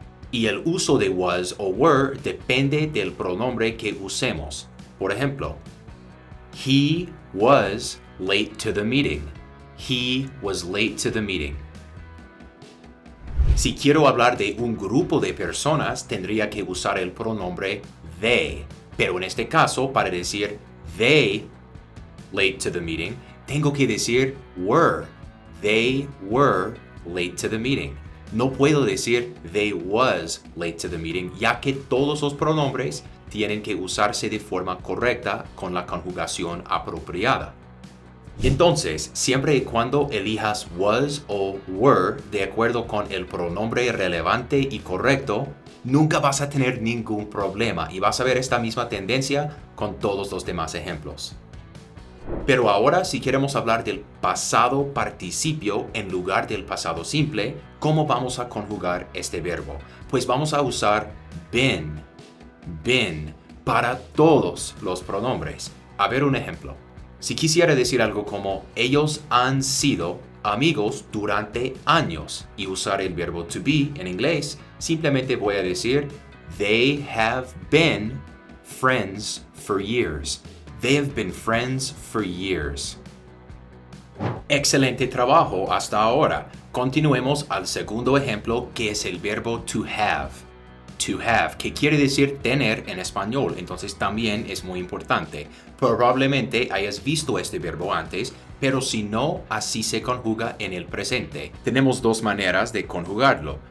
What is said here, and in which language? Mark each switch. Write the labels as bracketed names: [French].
[Spanish] Y el uso de was o were depende del pronombre que usemos. Por ejemplo, [English] he was late to the meeting. He was late to the meeting. [Spanish] Si quiero hablar de un grupo de personas, tendría que usar el pronombre they. Pero en este caso, para decir [English] they late to the meeting, [Spanish] tengo que decir were. [English] They were late to the meeting. [Spanish] No puedo decir [English] they was late to the meeting, [Spanish] ya que todos los pronombres tienen que usarse de forma correcta con la conjugación apropiada. Entonces, siempre y cuando elijas was o were de acuerdo con el pronombre relevante y correcto, nunca vas a tener ningún problema y vas a ver esta misma tendencia con todos los demás ejemplos. Pero ahora, si queremos hablar del pasado participio en lugar del pasado simple, ¿cómo vamos a conjugar este verbo? Pues vamos a usar been para todos los pronombres. A ver un ejemplo. Si quisiera decir algo como ellos han sido amigos durante años y usar el verbo to be en inglés, simplemente voy a decir [English] they have been friends for years. They have been friends for years. [Spanish] Excelente trabajo hasta ahora. Continuemos al segundo ejemplo, que es el verbo to have. To have, que quiere decir tener en español, entonces también es muy importante. Probablemente hayas visto este verbo antes, pero si no, así se conjuga en el presente. Tenemos dos maneras de conjugarlo.